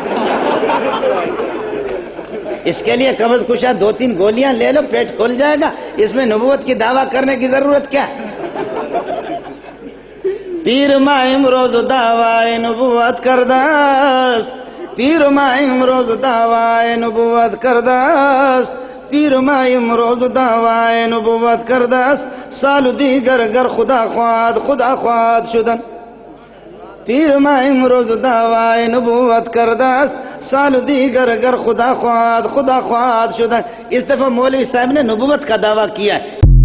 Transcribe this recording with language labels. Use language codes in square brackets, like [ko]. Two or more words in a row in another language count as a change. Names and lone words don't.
[ur] اس کے لیے قبض کشا 2-3 گولیاں لے لو، پیٹ کھل جائے گا، اس میں نبوت کی دعویٰ کرنے کی ضرورت کیا ہے؟ [fa] پیر ماہم روز دعوی نبوت کرداست، پیر ماہم روز دعوی نبوت کرداست، پیر ماہم روز دعوی نبوت کرداست، سال دیگر گر خدا خواد شدن۔ پیر ما امروز دعوی نبوت کرده است، سال دیگر اگر خدا خواهد شده. [ur] اس دفعہ مولوی صاحب نے نبوت کا دعویٰ کیا ہے.